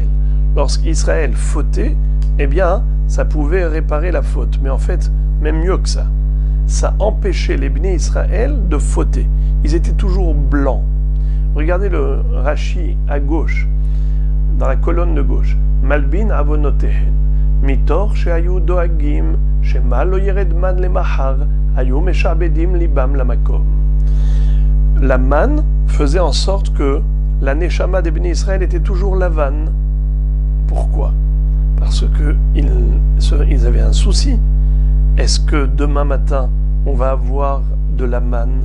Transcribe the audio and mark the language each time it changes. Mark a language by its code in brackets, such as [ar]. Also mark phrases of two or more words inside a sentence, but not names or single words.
[fr] Lorsqu'Israël fautait, eh bien, ça pouvait réparer la faute. Mais en fait, même mieux que ça. Ça empêchait les Bnei Israël de fauter. Ils étaient toujours blancs. Regardez le Rashi à gauche, dans la colonne de gauche. [he] מלבין עוונותיהם. מתוך שהיו דואגים, שמא לא ירד מן למחר, היו משעבדים ליבם למקום. [fr] La manne faisait en sorte que la neshama des Bnei Israël était toujours Lavan. Pourquoi? parce qu'ils avaient un souci. Est-ce que demain matin, on va avoir de la manne?